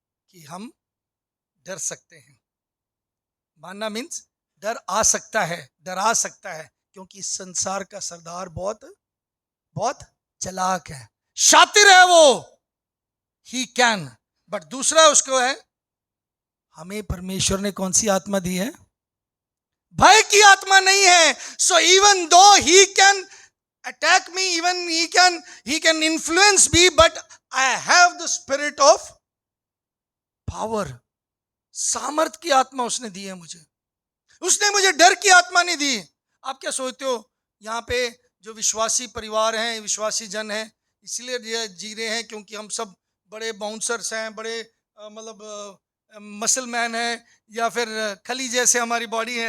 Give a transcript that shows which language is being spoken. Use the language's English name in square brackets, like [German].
[Hindi] कि हम डर सकते हैं। मानना मीन्स डर आ सकता है, डरा सकता है, क्योंकि इस संसार का सरदार बहुत चालाक है, शातिर है वो, [English] He can. [Hindi] बट दूसरा उसको है, हमें परमेश्वर ने कौन सी आत्मा दी है? भय की आत्मा नहीं है। [English] So even though he can attack me, even he can influence me, but I have the spirit of power. [Hindi] सामर्थ की आत्मा उसने दी है मुझे, उसने मुझे डर की आत्मा नहीं दी। आप क्या सोचते हो यहाँ पे जो विश्वासी परिवार हैं, विश्वासी जन हैं, इसलिए जी रहे हैं क्योंकि हम सब बड़े बाउंसर्स हैं, बड़े मतलब मसल मैन हैं, या फिर खली जैसे हमारी बॉडी है?